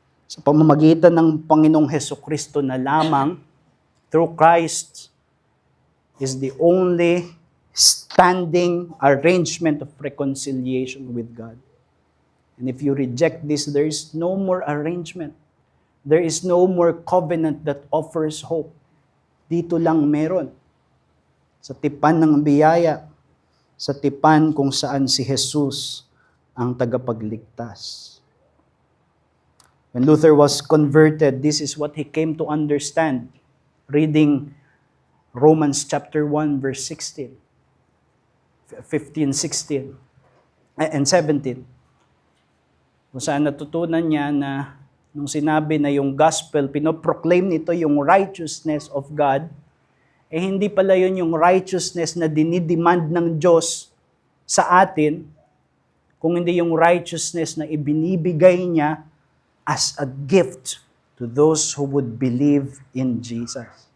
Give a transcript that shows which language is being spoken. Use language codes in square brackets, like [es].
[tl] Sa pamamagitan ng Panginoong Hesukristo na lamang, [en] through Christ, is the only standing arrangement of reconciliation with God. And if you reject this, there is no more arrangement. There is no more covenant that offers hope. [tl] Dito lang meron. Sa tipan ng biyaya, sa tipan kung saan si Jesus ang tagapagligtas. [en] When Luther was converted, this is what he came to understand. Reading Romans chapter 1, verse 16, 15, 16, and 17. [tl] Kung saan natutunan niya na nung sinabi na yung gospel, pinoproclaim nito yung [en] righteousness of God, [tl] eh hindi pala yun yung righteousness na dinidemand ng Diyos sa atin, kung hindi yung righteousness na ibinibigay niya [en] as a gift to those who would believe in Jesus.